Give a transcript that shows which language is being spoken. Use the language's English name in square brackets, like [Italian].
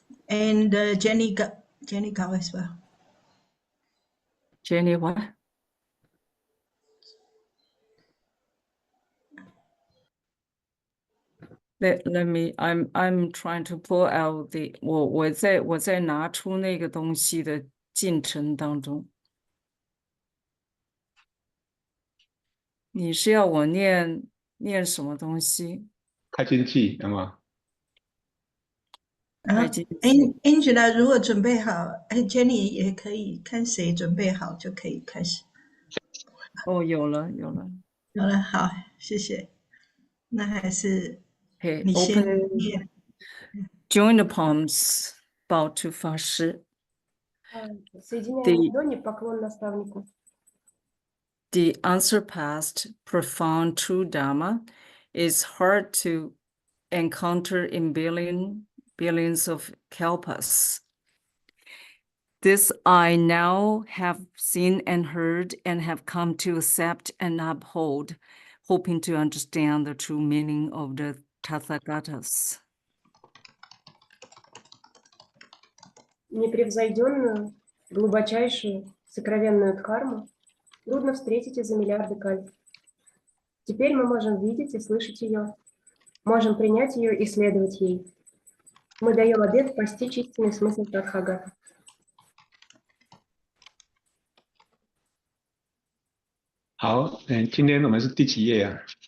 [English] And Jenny Gao as well. Jenny what? Let me. I'm trying to pull out the. [Chinese] 我在拿出那个东西的进程当中。你是要我念什么东西？开经记有吗？ Angela 如果准备好，Jenny 也可以，看谁准备好就可以开始。哦，有了。有了，好，谢谢。那还是 [English] Okay, [Chinese] 你先 [English] open [Chinese] 念。 [English] Join the palms, bow to 法师。 [Russian] Соединяем ладони, поклон наставнику. [English] The unsurpassed, profound true Dharma is hard to encounter in billions of kalpas. This I now have seen and heard and have come to accept and uphold, hoping to understand the true meaning of the Tathagatas. [Russian] Непревзойденную, глубочайшую, сокровенную дхарму трудно встретить из-за миллиарды кальп. Теперь мы можем видеть и слышать ее, можем принять ее и следовать ей. Мы даем обет постичь истинный смысл Тадхагата. [Chinese] 好，今天我们是第几页啊？